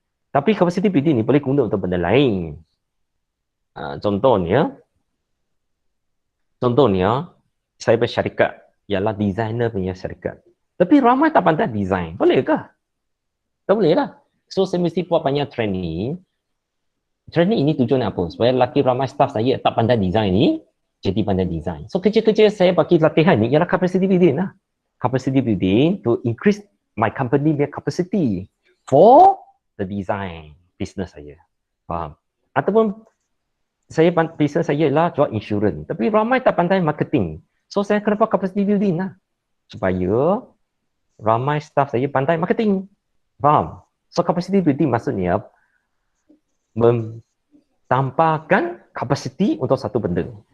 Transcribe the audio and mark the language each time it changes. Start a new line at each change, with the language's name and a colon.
Malay: Tapi
English: capacity building
Malay: ni boleh guna untuk benda lain. Contohnya saya bersyarikat ialah
English: designer
Malay: punya syarikat. Tapi ramai tak pandai design. Boleh ke? Tak boleh lah. So saya mesti buat banyak training. Training ini tujuan apa? Supaya laki ramai staff saya tak pandai design ni, jadi pandai design. So kerja-kerja saya bagi latihan ni ialah capacity building lah.
English: Capacity building to increase my company
Malay: punya
English: capacity for the design business
Malay: saya. Faham? Ataupun business saya ialah jual insurans. Tapi ramai tak pandai marketing. So saya kena buat
English: capacity building
Malay: lah. Supaya ramai staff saya pandai marketing. Faham? So capacity building maksudnya mentambahkan kapasiti untuk satu benda.